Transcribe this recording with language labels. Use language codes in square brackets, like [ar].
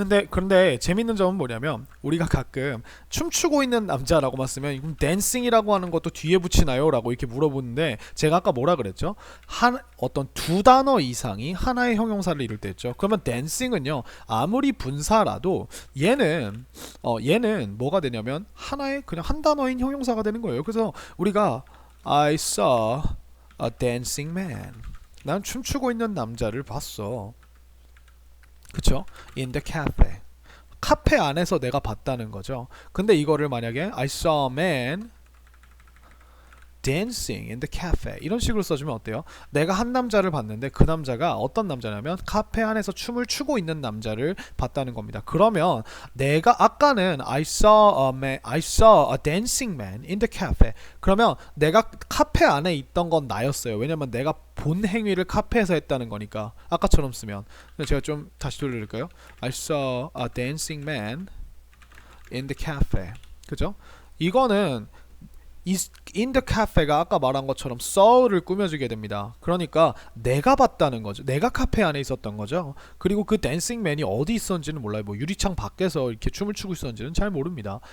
[ko] 그런데 재밌는 점은 뭐냐면 우리가 가끔 춤추고 있는 남자라고만 쓰면 이건 댄싱이라고 하는 것도 뒤에 붙이나요? 라고 이렇게 물어보는데 제가 아까 뭐라 그랬죠? 어떤 두 단어 이상이 하나의 형용사를 이룰 때 했죠. 그러면 댄싱은요 아무리 분사라도 얘는 뭐가 되냐면 하나의 그냥 한 단어인 형용사가 되는 거예요. 그래서 우리가 [en] I saw a dancing man. [ko] 난 춤추고 있는 남자를 봤어. 그쵸? [en] In the cafe. [ko] 카페 안에서 내가 봤다는 거죠. 근데 이거를 만약에 [en] I saw a man dancing in the cafe [ko] 이런 식으로 써주면 어때요? 내가 한 남자를 봤는데 그 남자가 어떤 남자냐면 카페 안에서 춤을 추고 있는 남자를 봤다는 겁니다. 그러면 내가 아까는 [en] I saw a dancing man in the cafe. [ko] 그러면 내가 카페 안에 있던 건 나였어요. 왜냐면 내가 본 행위를 카페에서 했다는 거니까 아까처럼 쓰면 제가 좀 다시 돌려드릴까요? [en] I saw a dancing man in the cafe. [ko] 그죠? 이거는 [en] in the cafe [ko] 가 아까 말한 것처럼 saw를 꾸며주게 됩니다. 그러니까 내가 봤다는 거죠. 내가 카페 안에 있었던 거죠. 그리고 그 댄싱맨이 어디 있었는지는 몰라요. 뭐 유리창 밖에서 이렇게 춤을 추고 있었는지는 잘 모릅니다.